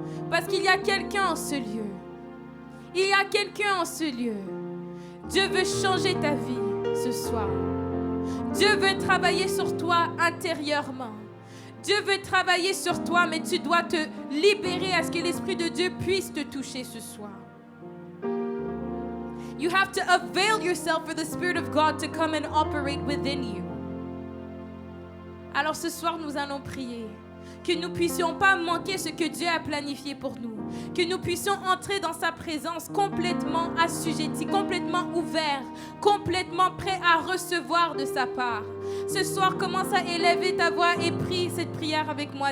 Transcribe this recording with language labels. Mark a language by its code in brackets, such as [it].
[fr] Parce qu'il y a quelqu'un en ce lieu. Il y a quelqu'un en ce lieu. Dieu veut changer ta vie ce soir. Dieu veut travailler sur toi intérieurement. Dieu veut travailler sur toi, mais tu dois te libérer à ce que l'Esprit de Dieu puisse te toucher ce soir. [en] You have to avail yourself for the Spirit of God to come and operate within you. [fr] Alors ce soir, nous allons prier. Que nous ne puissions pas manquer ce que Dieu a planifié pour nous. Que nous puissions entrer dans sa présence complètement assujettis, complètement ouverts, complètement prêts à recevoir de sa part. Ce soir, commence à élever ta voix et prie cette prière avec moi.